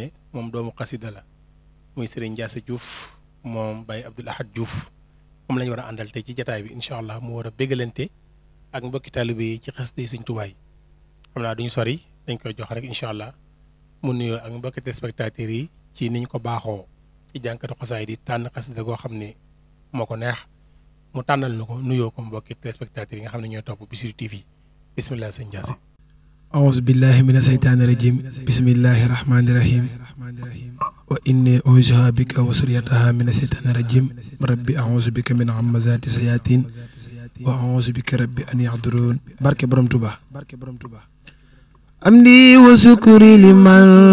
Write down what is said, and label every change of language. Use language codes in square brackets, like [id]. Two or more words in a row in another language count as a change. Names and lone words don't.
[wo] ne moom doomu xasida la muy sëriñ Ndiasse Diouf moom Baye Abdoul Ahad Diouf moom lañu war a àndal tey ci jataay bi [ar] إن شاء الله [wo] mu war a bégalante ak mbokki taalibe yi ci xaside yi Sëriñ Tuubaa yi xam naa duñu sori dañ koy jox rek [ar] إن شاء الله [wo] mu nuyoo ak mbokki téléspectateurs yi ci niñ ko baaxoo ci jànkatu xasaay di tànn xasida goo xam ne moo ko neex mu tànnal na ko nuyoo ko mbokki téléspectateurs yi nga xam ne ñooy topp Bichri TV bisimilah sëñ Ndiasse. [ar] أعوذ بالله من الشيطان الرجيم بسم الله الرحمن الرحيم وإني أعوذ بك وذريتها من الشيطان الرجيم ربي أعوذ بك من همزات الشياطين وأعوذ بك ربي أن يحضرون [wo] barke Boroom Tuubaa [ar] أمدي وشكري لمن